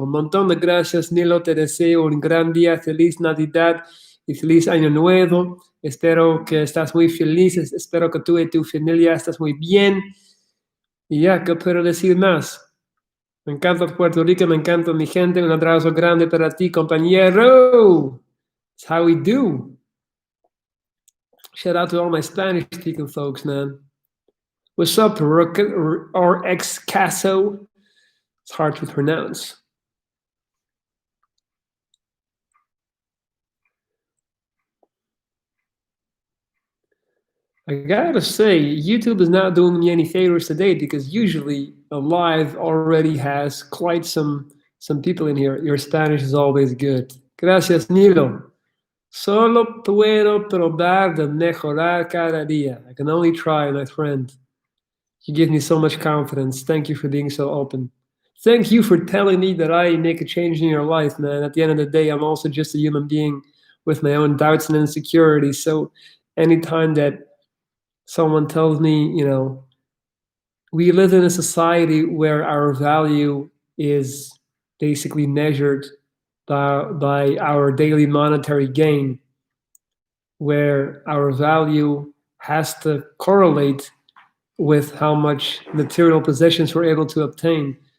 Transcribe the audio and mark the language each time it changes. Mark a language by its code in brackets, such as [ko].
[es] Un montón de gracias, Nilo. Te deseo un gran día, feliz Navidad y feliz Año Nuevo. Espero que estás muy feliz. Espero que tú y tu familia estás muy bien. Y ya, ¿qué puedo decir más? Me encanta Puerto Rico, me encanta mi gente. Un abrazo grande para ti, compañero. [en] It's how we do. Shout out to all my Spanish-speaking folks, man. What's up, RX Casso? It's hard to pronounce. I gotta say, YouTube is not doing me any favors today because usually a live already has quite some people in here. Your Spanish is always good. [es] Gracias, Nilo. Solo puedo probar de mejorar cada día. [en] I can only try, my friend. You give me so much confidence. Thank you for being so open. Thank you for telling me that I make a change in your life, man. At the end of the day, I'm also just a human being with my own doubts and insecurities. So anytime that someone tells me, we live in a society where our value is basically measured by our daily monetary gain, where our value has to correlate with how much material possessions we're able to obtain.